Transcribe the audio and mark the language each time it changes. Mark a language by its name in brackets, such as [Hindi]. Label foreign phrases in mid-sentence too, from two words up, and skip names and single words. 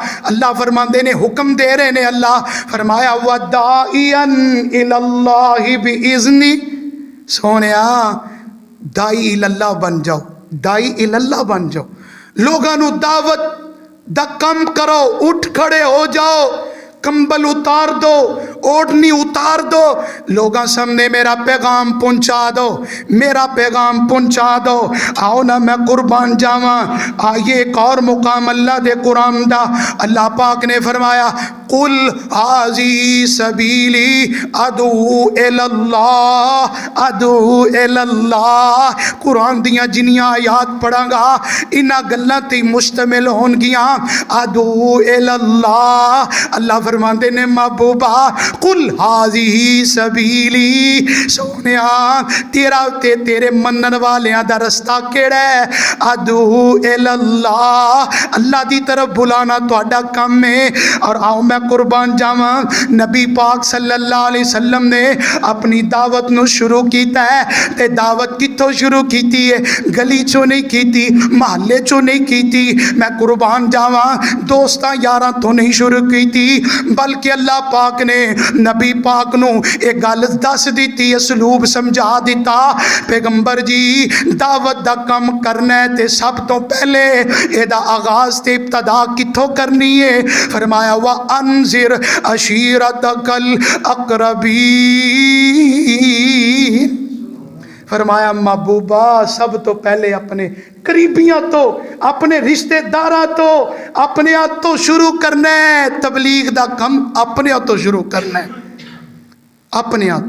[Punjabi] اللہ فرماندے نے، حکم دے رہے نے، اللہ فرمایا [Arabic] وداعیا الی اللہ باذنی، [Punjabi] سونیا دائی اللہ بن جاؤ، دائی اللہ بن جاؤ، لوگاں نو دعوت دا کم کرو، اٹھ کھڑے ہو جاؤ، کمبل اتار دو، اوڑھنی اتار دو، لوگاں سامنے میرا پیغام پہنچا دو، میرا پیغام پہنچا دو۔ آؤ نا میں قربان جاواں، آئیے ایک اور مقام اللہ دے قرآن دا، اللہ پاک نے فرمایا [Arabic] قل ھذی سبیلی ادعو الی اللہ، ادعو الی اللہ۔ [Punjabi] قرآن دیاں جنیاں آیات پڑھاں گا انہاں گلاں تے مشتمل ہون گیاں، [Arabic] ادعو الی اللہ۔ [Punjabi] اللہ فرماندے نے محبوبہ [Arabic] قل ھذی سبیلی، [Punjabi] سونیا تیرا تے تیرے منن والیاں دا رستہ کیڑا ہے؟ [Arabic] ادعو الی اللہ، [Punjabi] اللہ دی طرف بلانا تہاڈا کم ہے۔ اور آؤ میں قربان جاواں، نبی پاک [Arabic] صلی اللہ علیہ وسلم [Punjabi] نے اپنی دعوت نو شروع کیتا ہے تے دعوت کتھوں شروع کیتی ہے؟ گلی چوں نہیں کیتی، محلے چوں نہیں کیتی، میں قربان جاواں دوستاں یاراں تو نہیں شروع کیتی، بلکہ اللہ پاک نے نبی پاک نو ایک گل دس دیتی، اسلوب سمجھا دیتا، پیغمبر جی دعوت دا کم کرنا ہے تے سب تو پہلے اے دا آغاز تے ابتدا کتھوں کرنی ہے؟ فرمایا [Arabic] وَأَنذِرْ عَشِيرَتَكَ الْأَقْرَبِينَ، [Punjabi] فرمایا محبوبہ سب تو پہلے اپنے قریبیاں تو، اپنے رشتہ داراں تو، اپنے ہاتھ تو شروع کرنا ہے، تبلیغ دا کم اپنے ہاتھ تو شروع کرنا ہے، اپنے ہاتھوں۔